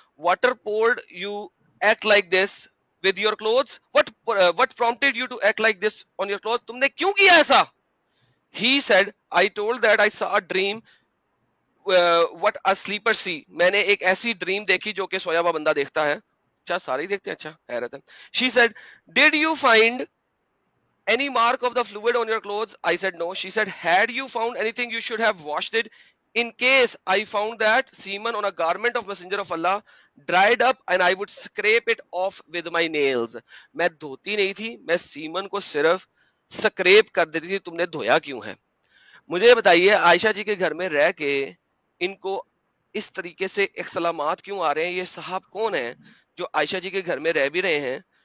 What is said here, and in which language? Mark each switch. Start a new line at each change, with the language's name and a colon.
English: what prompted you act like this with your clothes, what prompted you to act like this on your clothes،
Urdu: تم نے کیوں کیا ایسا؟
English: He said, I told that I saw a dream what a sleeper see،
Urdu: میں نے ایک ایسی dream دیکھی جو کہ سویا ہوا بندہ دیکھتا ہے. اچھا سارے ہی دیکھتے ہیں، اچھا حیرت ہے.
English: She said, did you find any mark of the fluid on your clothes؟ I said no. She said, had you found anything you should have washed it. In case I found that semen on a garment of messenger of Allah dried up and I would scrape it off with my nails،
Urdu: میں دھوتی نہیں تھی، میں سیمن کو صرف scrap کر دیتی تھی. تم نے دھویا کیوں ہے؟ مجھے بتائیے عائشہ جی کے گھر میں رہ کے ان کو اس طریقے سے اختلامات کیوں آ رہے ہیں؟ یہ صاحب کون ہیں جو عائشہ جی کے گھر میں رہ بھی رہے ہیں؟